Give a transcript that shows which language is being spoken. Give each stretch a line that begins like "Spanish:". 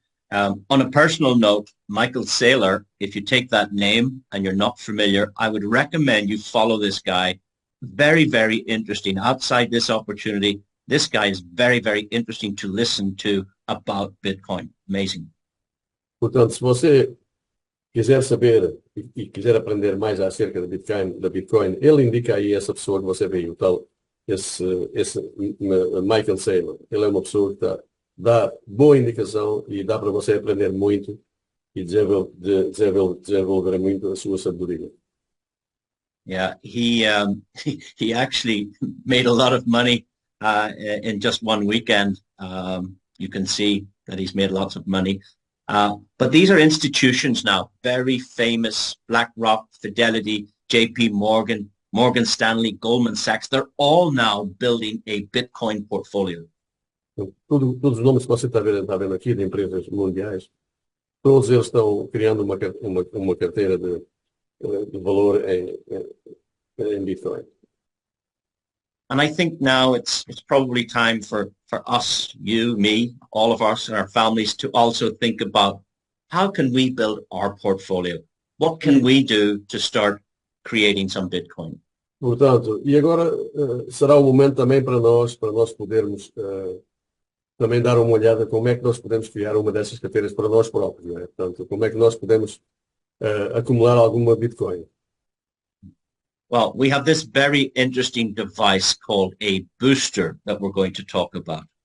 English: On a personal note, Michael Saylor, if you take that name and you're not familiar, I would recommend you follow this guy. Very, very interesting. Outside this opportunity, this guy is very, very interesting to listen to about Bitcoin. Amazing.
Portuguese: Portanto, se você quiser saber e quiser aprender mais acerca da Bitcoin, ele indica aí essa pessoa que você vê, esse Michael Saylor. Ele é uma pessoa que dá boa indicação e dá para você aprender muito e desenvolver muito a sua sabedoria.
English: Yeah, he actually made a lot of money in just one weekend. You can see that he's made lots of money. But these are institutions now, very famous: BlackRock, Fidelity, JP Morgan, Morgan Stanley, Goldman Sachs. They're all now building a Bitcoin portfolio.
Portuguese: Todos os nomes que você está vendo aqui de empresas mundiais, todos eles estão criando uma carteira de valor em Bitcoin.
English: And I think now it's probably time for us, you, me, all of us and our families to also think about how can we build our portfolio? What can we do to start creating some Bitcoin?
Portuguese: Portanto, e agora será o momento também para nós podermos também dar uma olhada como é que nós podemos criar uma dessas carteiras para nós próprios, não é? Portanto, como é que nós podemos acumular alguma Bitcoin.
English: Well, we have this very interesting device called a booster that we're going to talk about.